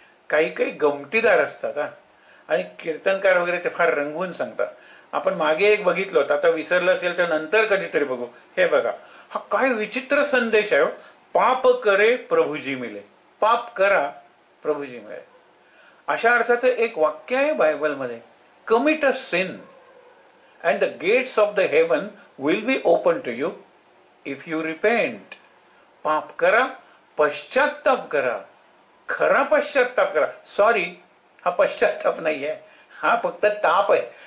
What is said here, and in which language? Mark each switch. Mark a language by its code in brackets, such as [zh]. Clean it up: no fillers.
[mr] काही काही गमतीदार असतात हा, आणि कीर्तनकार वगैरे ते फार रंगवून सांगतात. आपण मागे एक बघितलं होतं, आता विसरलं असेल तर नंतर कधीतरी बघू. हे बघा, हा काय विचित्र संदेश आहे. पाप करे प्रभुजी मिले, पाप करा प्रभुजी मिळे, अशा अर्थाचं एक वाक्य आहे बायबलमध्ये. [en] Commit a sin and the gates of the heaven will be open to you if you repent. [mr] पाप करा, पश्चाताप करा, खरा पश्चाताप करा. सॉरी हा पश्चाताप नाहीये, हा फक्त ताप आहे.